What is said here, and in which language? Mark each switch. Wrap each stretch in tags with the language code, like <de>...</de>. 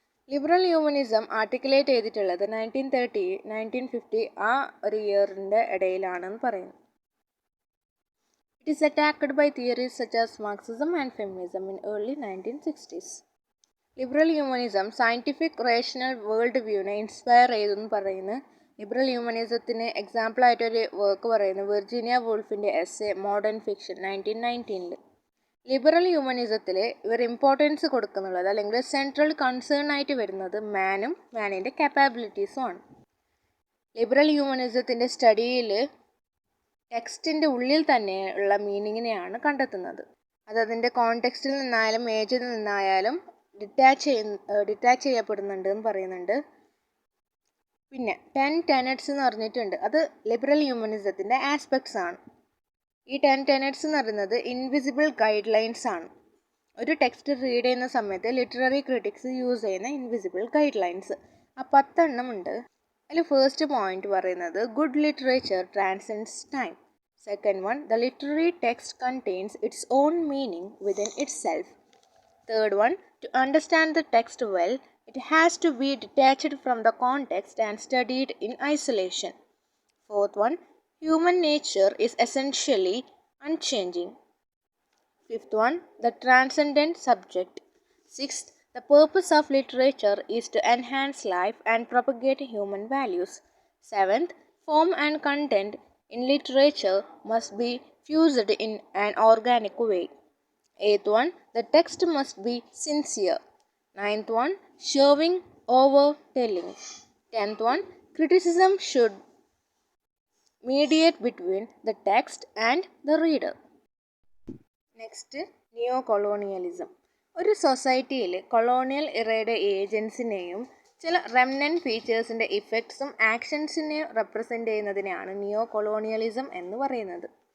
<ml>Liberal humanism articulate ചെയ്തിട്ടുള്ളത് 1930-1950 ആ ഒരു ഇയറിൻ്റെ ഇടയിലാണെന്ന് പറയുന്നു.</ml> <en>It is attacked by theories such as Marxism and feminism in early 1960s.</en> <ml>Liberal humanism scientific rational world വ്യൂവിനെ inspire ചെയ്തെന്ന് പറയുന്നു. Liberal ഹ്യൂമനിസത്തിന് എക്സാമ്പിളായിട്ടൊരു work പറയുന്നു Virginia വൂൾഫിൻ്റെ essay modern fiction 1919-ൽ. Liberal ഹ്യൂമനിസത്തിൽ ഇവർ importance കൊടുക്കുന്നുള്ളത് അല്ലെങ്കിൽ central concern ആയിട്ട് വരുന്നത് മാനും മാനിൻ്റെ കാപ്പാബിലിറ്റീസും ആണ്. ലിബറൽ ഹ്യൂമനിസത്തിൻ്റെ സ്റ്റഡിയിൽ ടെക്സ്റ്റിൻ്റെ ഉള്ളിൽ തന്നെ ഉള്ള മീനിങ്ങിനെയാണ് കണ്ടെത്തുന്നത്. അതതിൻ്റെ കോണ്ടെക്സ്റ്റിൽ നിന്നായാലും ഏജിൽ നിന്നായാലും ഡിറ്റാച്ച് ചെയ്യപ്പെടുന്നുണ്ട് എന്ന് പറയുന്നുണ്ട്. പിന്നെ 10 tenets എന്ന് പറഞ്ഞിട്ടുണ്ട്. അത് ലിബറൽ ഹ്യൂമനിസത്തിൻ്റെ ആസ്പെക്ട്സ് ആണ്. ഈ 10 tenets എന്ന് പറയുന്നത് ഇൻവിസിബിൾ ഗൈഡ് ലൈൻസ് ആണ്. ഒരു ടെക്സ്റ്റ് റീഡ് ചെയ്യുന്ന സമയത്ത് ലിറ്റററി ക്രിറ്റിക്സ് യൂസ് ചെയ്യുന്ന ഇൻവിസിബിൾ ഗൈഡ് ലൈൻസ് ആ 10 എണ്ണം ഉണ്ട്. അതിൽ</ml> <en>first point</en> <ml>പറയുന്നത്</ml> <en>Good literature transcends time. Second one, the literary text contains its own meaning within itself. Third one, to understand the text well, it has to be detached from the context and studied in isolation. Fourth one, human nature is essentially unchanging. Fifth one, the transcendent subject. Sixth, the purpose of literature is to enhance life and propagate human values. Seventh, form and content in literature must be fused in an organic way. Eighth one, the text must be sincere. Ninth one, showing over telling. 10th one, criticism should mediate between the text and the reader. Next, neocolonialism.</en> <ml>ഒരു സൊസൈറ്റിയിൽ colonial ഇറയുടെ ഏജൻസിനെയും ചില remnant ഫീച്ചേഴ്സിൻ്റെ ഇഫക്ട്സും ആക്ഷൻസിനെയും represent ചെയ്യുന്നതിനെയാണ് നിയോകൊളോണിയലിസം എന്ന് പറയുന്നത്.</ml>